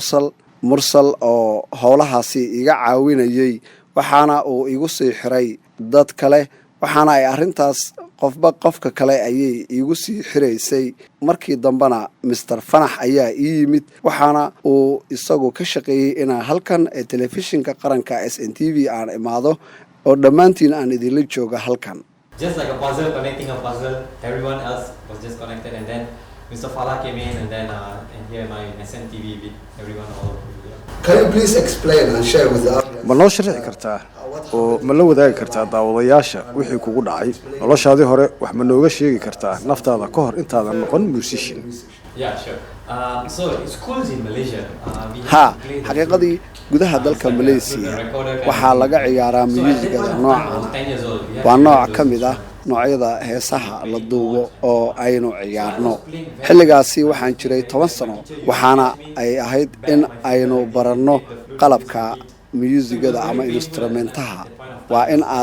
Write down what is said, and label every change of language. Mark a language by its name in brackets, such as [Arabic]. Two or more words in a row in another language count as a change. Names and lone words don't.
[Somali] Mursal oo howlahaasi iga caawinayay waxaana uu igu sii xiray dad kale waxaana ay arintaas qofka kale ayay igu sii xiraysay markii dambana Mr. Fanax ayaa ii yimid waxaana uu isagu ka shaqeeyay inaan halkan ee telefishinka qaranka SNTV aan imaado oo dhammaantiin aan idinla jooga halkan. [English] Just like a puzzle, connecting a puzzle, everyone else was just connected and then Mr. Fala came in and then and here my SNTV with everyone all. Can you please explain and share with us? [Somali] ma noo sharxi kartaa oo ma la wadaagi kartaa daawadayaasha wixii kugu dhacay noloshaadii hore wax ma nooga sheegi kartaa naftaada ka hor intaadan noqon musician? [English] Yeah, sure. So schools in Malaysia [Somali] ha xaqiiqadii gudaha dalka Malaysia waxaa laga ciyaaraa muusigada noocan waa nooc ka mid ah noocyada heesaha la duubo oo aynu ciyaarno xilligaasi waxaan jiray 10 sano waxaana ay ahayd in aynu baranno qalabka muusigada ama instrumentaha waa in aad